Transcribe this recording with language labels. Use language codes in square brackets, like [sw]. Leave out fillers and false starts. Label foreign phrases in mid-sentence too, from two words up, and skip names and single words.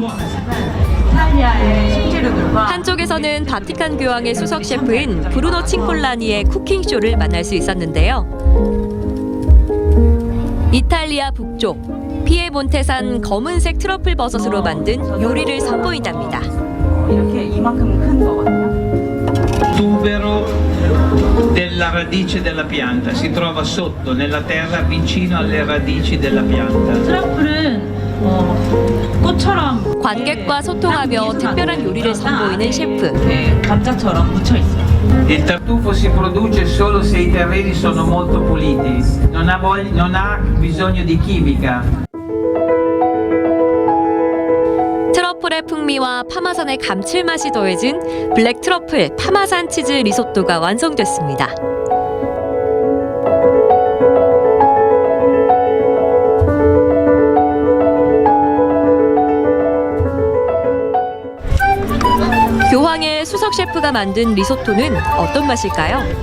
[ko] 한쪽에서는 바티칸 교황의 수석 셰프인 브루노 칭콜라니의 쿠킹쇼를 만날 수 있었는데요. 이탈리아 북쪽 피에몬테산 검은색 트러플 버섯으로 만든 요리를 선보인답니다. 이렇게 이만큼 큰 거거든요. [it] Tubero della radice della pianta, si trova sotto nella terra vicino alle radici della pianta. [ko] 트러플은 꽃처럼 관객과 소통하며 특별한 요리를 선보이는 셰프. 감자처럼 묻혀 있어요. [it] Il tartufo si produce solo se i terreni sono molto puliti, non ha bisogno di chimica. [ko] 트러플의 풍미와 파마산의 감칠맛이 더해진 블랙 트러플 파마산 치즈 리소또가 완성됐습니다. 교황의 수석 셰프가 만든 리소또는 어떤 맛일까요?